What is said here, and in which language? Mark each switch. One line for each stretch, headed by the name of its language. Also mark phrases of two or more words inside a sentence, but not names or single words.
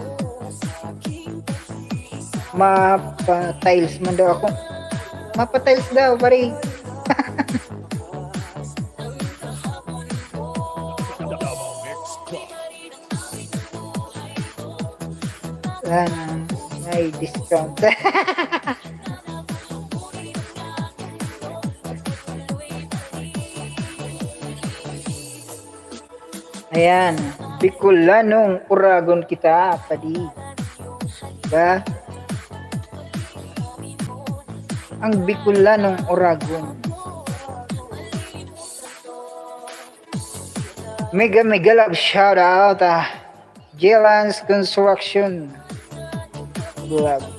Bikol: Mapa-tiles man daw ako. Mapa-tiles daw pari. May discount. Ayan, Bicolanong Uragon kita, padi. Diba? Ang Bicolanong Uragon.
English: Mega mega love shout out Jelan's Construction Vlog.